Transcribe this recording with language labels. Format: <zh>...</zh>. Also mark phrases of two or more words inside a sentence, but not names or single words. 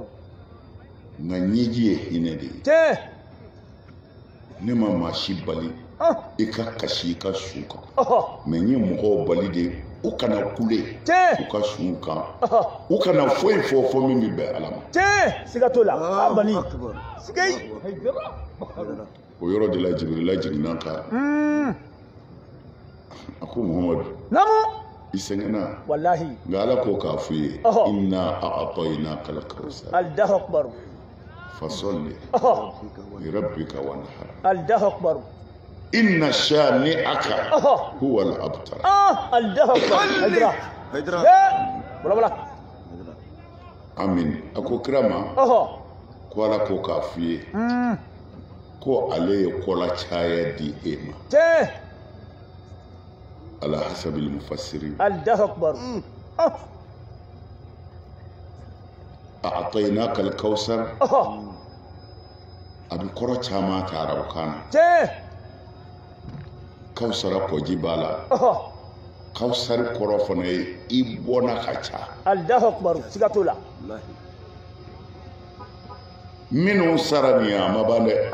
<bm>nka ɲɛji ye hinɛ de ye ne ma maa si bali i ka kasi i ka sun kan mais n ye mɔgɔw bali de u kana kule u ka sun kan u kana foyi fɔ min bɛ bɛn ala ma siga t'o la bani siga o yɔrɔ de la jibirila jiginna kan a ko muhamadu i sɛgɛnna wallahi nka ala ko k'a fɔ i ye</bm> <ar>إنا أعطيناك الكوثر الله أكبر فصل لربك وانحر الله أكبر إن شانئك هو الأبتر الله أكبر Haidara wala</ar> <bm>amin a ko kira ma ko ala ko k'a fɔ i ye ko ale ye kɔla caya di e ma</bm> <ar>على حسب المفسرين الله أكبر أعطيناك الكوثر</ar> <bm>a bɛ kɔrɔ caman ta arabukan na kawsara kɔji b'a la kawsari kɔrɔ fana ye i bɔnna ka ca</bm> <ar>الله أكبر</ar> <bm>siga t'o la minnu sara nin a ma ban dɛ</bm>